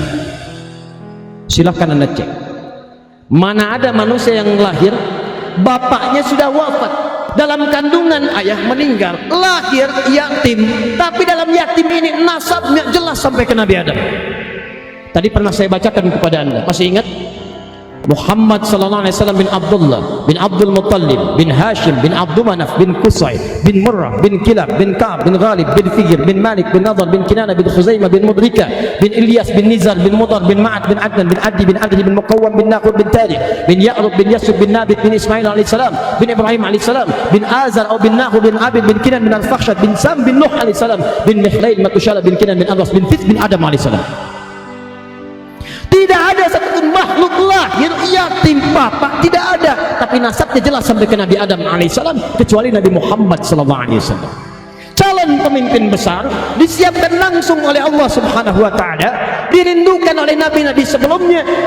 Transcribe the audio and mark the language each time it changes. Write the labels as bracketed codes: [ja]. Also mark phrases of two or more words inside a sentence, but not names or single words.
[id] Silahkan Anda cek, mana ada manusia yang lahir bapaknya sudah wafat, dalam kandungan ayah meninggal, lahir yatim, tapi dalam yatim ini nasabnya jelas sampai ke Nabi Adam. Tadi pernah saya bacakan kepada Anda, masih ingat? Muhammad [ar] صلى الله عليه وسلم [id] bin Abdullah bin Abdul Muttalib bin Hashim bin Abdul Manaf bin Qusay bin Murrah bin Kilab bin Ka'ab bin Ghalib bin Fijr bin Malik bin Nadar bin Kinana bin Khuzaimah bin Mudrika bin Ilyas bin Nizar bin Mudar bin Ma'ad bin Adnan bin Adi bin Adli bin Muqawwam bin Naqud bin Tarikh bin Ya'rub bin Yasub bin Nabit bin Ismail alaihissalam bin Ibrahim alaihissalam bin Azar atau bin Nahud bin Abid bin Kinan bin Al-Fakhshad bin Sam bin Nuh alaihissalam bin Mihlail Matushala bin Kinan bin Adras bin Fis bin Adam alaihissalam. Tidak ada satupun makhluk lahir yatim bapak, tidak ada, tapi nasabnya jelas sampai ke Nabi Adam alaihissalam kecuali Nabi Muhammad [ar] صلى الله عليه وسلم. [id] Calon pemimpin besar disiapkan langsung oleh Allah [ar] سبحانه وتعالى, [id] dirindukan oleh nabi-nabi sebelumnya.